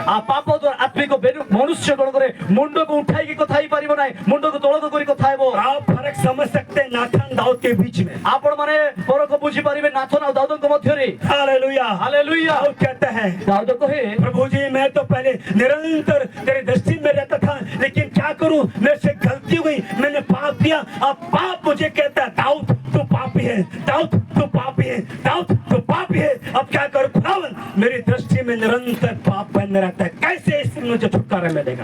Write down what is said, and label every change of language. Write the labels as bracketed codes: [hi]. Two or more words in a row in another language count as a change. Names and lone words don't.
[or] ପାପ ଦ୍ୱାରା ଆତ୍ମିକ ମନୁଷ୍ୟ କଣ କରେ, ମୁଣ୍ଡକୁ ଉଠାଇକି କଥା ହେଇପାରିବ ନାହିଁ, ମୁଣ୍ଡକୁ ତଳକୁ କରି କଥା ହେବ। [hi] आप फर्क समझ सकते हैं नाथन दाऊद के बीच में। [or] ଆପଣ ମାନେ ଫରକ ବୁଝିପାରିବେ ନାଥନ ଆଉ ଦାଉଦଙ୍କ ମଧ୍ୟରେ। [hi] हालेलुया [or] ହାଲେଲୁୟା। [hi] दाऊद कहता है [or] ଦାଉଦ କହେ [hi] प्रभु जी मैं तो पहले निरंतर तेरे दृष्टि में रहता था, लेकिन क्या करूं मेरे से गलती हुई, मैंने पाप किया। अब पाप मुझे कहता है दाऊद तू पापी है, दाऊद तू पापी है, दाऊद तू पापी है। अब क्या करूं खुदावन मेरी दृष्टि में निरंतर पाप बन रहता है, कैसे इससे मुझे छुटकारा मिलेगा?